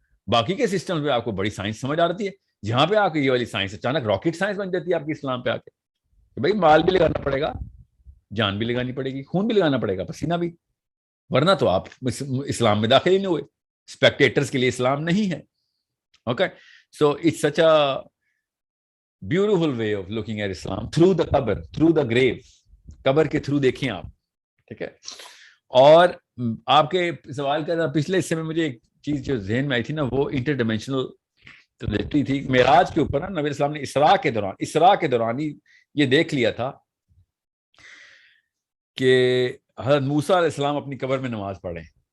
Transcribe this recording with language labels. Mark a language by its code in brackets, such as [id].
[ur] باقی کے سسٹم پہ آپ کو بڑی سائنس سمجھ آتی ہے, جہاں پہ آپ کو یہ والی سائنس اچانک راکٹ سائنس بن جاتی ہے آپ کی اسلام پہ آ کے. بھائی مال بھی لگانا پڑے گا, جان بھی لگانی پڑے گی, خون بھی لگانا پڑے گا, پسینہ بھی, ورنہ تو آپ اسلام میں داخل ہی نہیں ہوئے. اسپیکٹیٹرز کے لیے اسلام نہیں ہے. [en] Okay, so it's such a beautiful way of looking at Islam through the قبر, through the grave. [ur] قبر کے تھرو دیکھیں آپ, ٹھیک ہے. اور آپ کے سوال کا پچھلے حصے میں مجھے ایک چیز جو ذہن میں آئی تھی نا, وہ انٹر ڈائمینشنل ٹریجیکٹری تھی. معراج کے اوپر نا نبی اسلام نے اسراء کے دوران ہی یہ دیکھ لیا تھا کہ حضرت موسیٰ علیہ السلام اپنی قبر میں نماز پڑھ رہے ہیں.